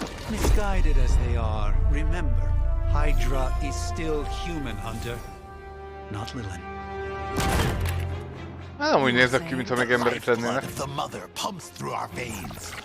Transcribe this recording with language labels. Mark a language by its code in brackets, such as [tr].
[en] Misguided as they are, remember, Hydra is still human, Hunter, not Lilin. [hu] Nem úgy nézek ki, mintha meg emberek lennének. [en] The mother pumps through our veins.